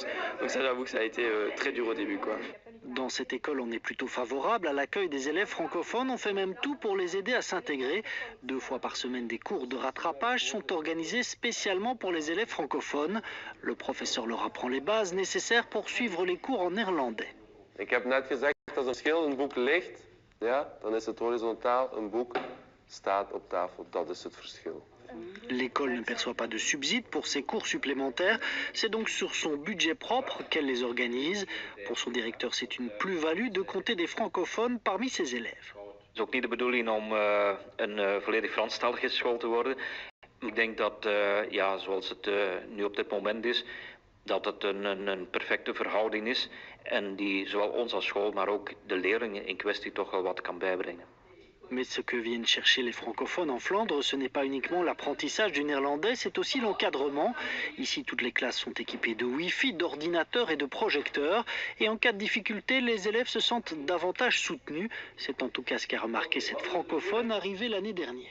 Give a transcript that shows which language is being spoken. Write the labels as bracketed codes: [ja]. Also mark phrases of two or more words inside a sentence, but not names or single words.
[fr] Donc ça, j'avoue que ça a été très dur au début, quoi. Dans cette école, on est plutôt favorable à l'accueil des élèves francophones. On fait même tout pour les aider à s'intégrer. 2 fois par semaine, des cours de rattrapage sont organisés spécialement pour les élèves francophones. Le professeur leur apprend les bases nécessaires pour suivre les cours en néerlandais. [nl] Ik heb net gezegd, als een schil een boek ligt, ja, dan is het horizontaal, een boek staat op tafel. Dat is het verschil. [fr] L'école ne perçoit pas de subsides pour ses cours supplémentaires. C'est donc sur son budget propre qu'elle les organise. Pour son directeur, c'est une plus-value de compter des francophones parmi ses élèves. [nl] Het is ook niet de bedoeling om een volledig Franstalige school te worden. Ik denk dat, zoals het nu op dit moment is, dat het een perfecte verhouding is en die zowel ons als school, maar ook de leerlingen in kwestie toch wel wat kan bijbrengen. [fr] Mais ce que viennent chercher les francophones en Flandre, ce n'est pas uniquement l'apprentissage du néerlandais, c'est aussi l'encadrement. Ici, toutes les classes sont équipées de Wi-Fi, d'ordinateurs et de projecteurs. Et en cas de difficulté, les élèves se sentent davantage soutenus. C'est en tout cas ce qu'a remarqué cette francophone arrivée l'année dernière.